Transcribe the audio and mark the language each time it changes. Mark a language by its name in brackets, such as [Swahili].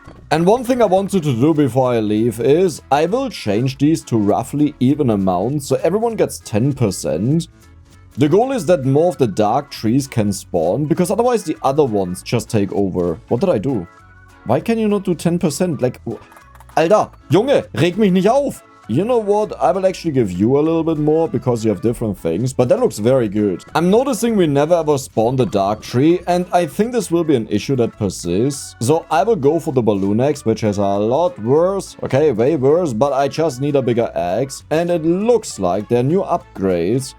[English] And one thing I wanted to do before I leave is, I will change these to roughly even amounts, so everyone gets 10%. The goal is that more of the dark trees can spawn, because otherwise the other ones just take over. What did I do? Why can you not do 10%? [German] Like, Alter, Junge, reg mich nicht auf. [English] You know what? I will actually give you a little bit more because you have different things, but that looks very good. I'm noticing we never ever spawn the dark tree, and I think this will be an issue that persists. So I will go for the balloon axe, which is a lot worse. Okay, way worse, but I just need a bigger axe. And it looks like there are new upgrades.